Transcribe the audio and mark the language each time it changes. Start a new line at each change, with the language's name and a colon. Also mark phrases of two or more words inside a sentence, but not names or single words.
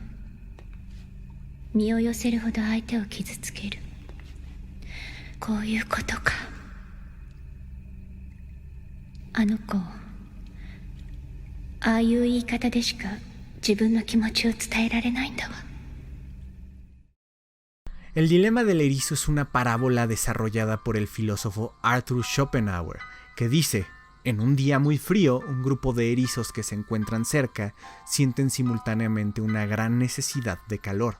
Japanese: 身を寄せるほど相手を傷つける。こういうことか。あの子、ああいう言い方でしか自分の気持ちを伝えられないんだわ。
Spanish: El dilema del erizo es una parábola desarrollada por el filósofo Arthur Schopenhauer, que dice: en un día muy frío, un grupo de erizos que se encuentran cerca sienten simultáneamente una gran necesidad de calor.